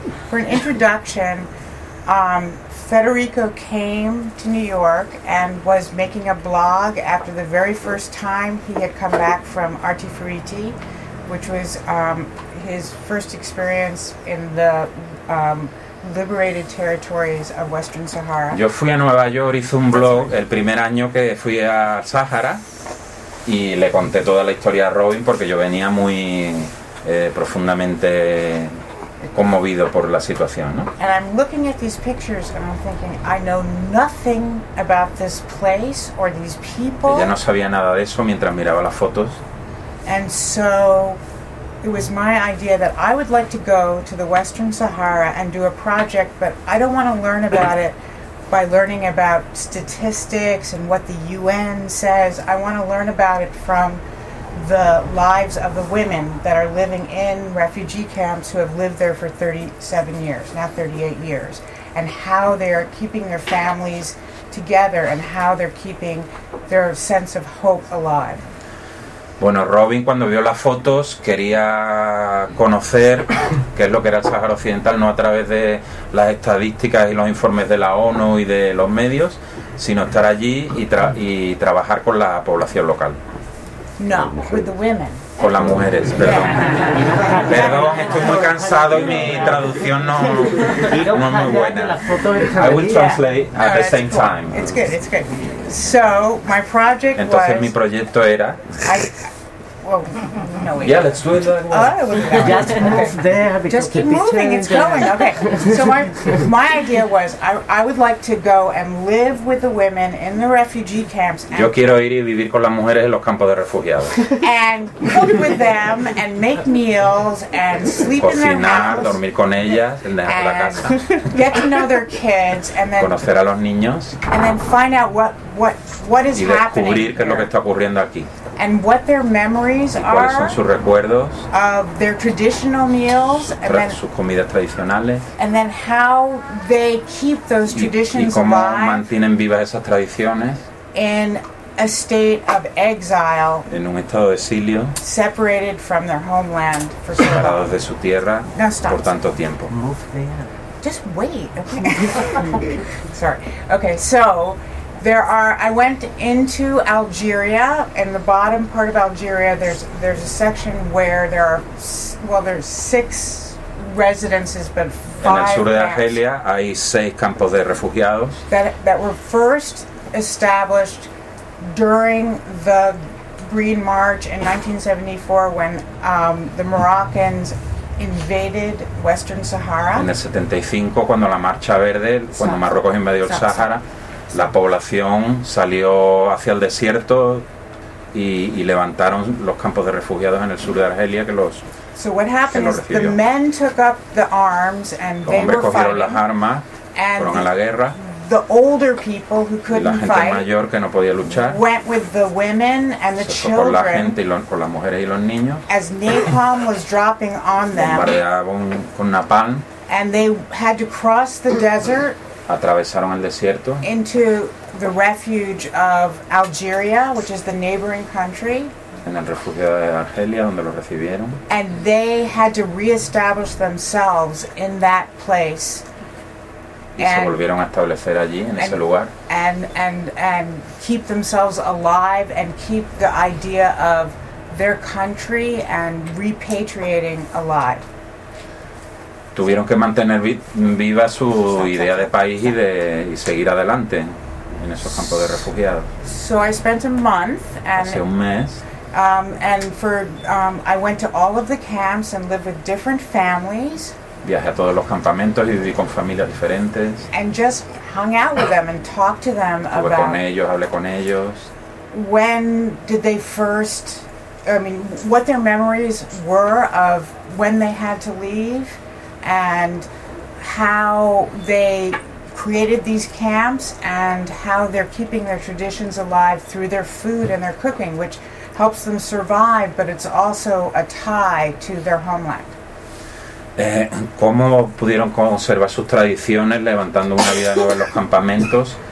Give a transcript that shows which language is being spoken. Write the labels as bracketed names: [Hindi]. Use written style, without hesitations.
[English] For an introduction, Federico came to New York and was making a blog after the very first time he had come back from Artifariti, which was his first experience in the liberated territories of Western Sahara. [Spanish] Yo fui a Nueva York, hice un blog el primer año que fui a Sahara y le conté toda la historia a Robin porque yo venía muy profundamente conmovido por la situación, ¿no? [English] And I'm looking at these pictures and I'm thinking, I know nothing about this place or these people. [Spanish] Ella no sabía nada de eso mientras miraba las fotos. [English] And so it was my idea that I would like to go to the Western Sahara and do a project, but I don't want to learn about it by learning about statistics and what the UN says. I want to learn about it from the lives of the women that are living in refugee camps who have lived there for 37 years, now 38 years, and how they're keeping their families together and how they're keeping their sense of hope alive. [Spanish] Bueno, Robin, cuando vio las fotos, quería conocer qué es lo que era el Sahara Occidental, no a través de las estadísticas y los informes de la ONU y de los medios, sino estar allí y trabajar con la población local. [English] No, with the women. [Spanish] Con las mujeres, perdón. Perdón, estoy muy cansado y mi traducción no es muy buena. [English] I will translate at the same time. It's good. So, my project was... [Spanish] Entonces, mi proyecto era... [English] Let's do it that way. Just move there. Just keep moving, it's going. Okay, so my idea was I would like to go and live with the women in the refugee camps. [Spanish] Yo quiero ir y vivir con las mujeres en los campos de refugiados. [English] And cook with them and make meals and sleep [Spanish] cocinar, [English] in their house. [Spanish] Dormir con ellas en la casa. [English] Get to know their kids and then [Spanish] conocer a los niños. [English] And then find out what is happening. [Spanish] Y descubrir qué es lo que está ocurriendo aquí. [English] And what their memories are. [Spanish] ¿Cuáles son sus recuerdos? [English] Of their traditional meals and [Spanish] sus comidas tradicionales. [English] And then how they keep those traditions alive. [Spanish] Y cómo mantienen vivas esas tradiciones. [English] In a state of exile. [Spanish] En un estado de exilio. [English] Separated from their homeland for so long. [Spanish] Separados de su tierra por tanto tiempo. [English] Just wait. Sorry. Okay, so I went into Algeria. In the bottom part of Algeria, there's a section where there's six residences, but five. [Spanish] En el sur de Argelia hay seis campos de refugiados. [English] That were first established during the Green March in 1974 when the Moroccans invaded Western Sahara. [Spanish] En el 75 cuando la Marcha Verde, cuando Marruecos invadió el Sahara. La población salió hacia el desierto y levantaron los campos de refugiados en el sur de Argelia que los [English] So what happened is the men took up the arms and [Spanish] los hombres cogieron las armas, fueron a la guerra. [English] The older people who couldn't [Spanish] la gente [English] fight [Spanish] mayor que no podía luchar [English] went with the women and the children [Spanish] con la gente y con las mujeres y los niños [English] as napalm was dropping on them. [Spanish] Bombardeaban con napalm. [English] And they had to cross the desert. [Spanish] Atravesaron el desierto [English] into the refuge of Algeria, which is the neighboring country. [Spanish] En el refugio de Argelia, donde lo recibieron. [English] And they had to reestablish themselves in that place. [Spanish] Y se volvieron a establecer allí, en ese lugar. [English] And keep themselves alive and keep the idea of their country and repatriating alive. [Spanish] Tuvieron que mantener viva su idea de país y seguir adelante en esos campos de refugiados. [English] So I spent a month and [Spanish] hace un mes. [English] I went to all of the camps and lived with different families. [Spanish] Viajé a todos los campamentos y viví con familias diferentes. [English] And just hung out with them and talked to them about. [Spanish] Estuve con ellos, hablé con ellos. [English] When did they first? I mean, what their memories were of when they had to leave. And how they created these camps and how they're keeping their traditions alive through their food and their cooking, which helps them survive, but it's also a tie to their homeland. [Spanish] ¿Cómo pudieron conservar sus tradiciones levantando una vida nueva en los campamentos?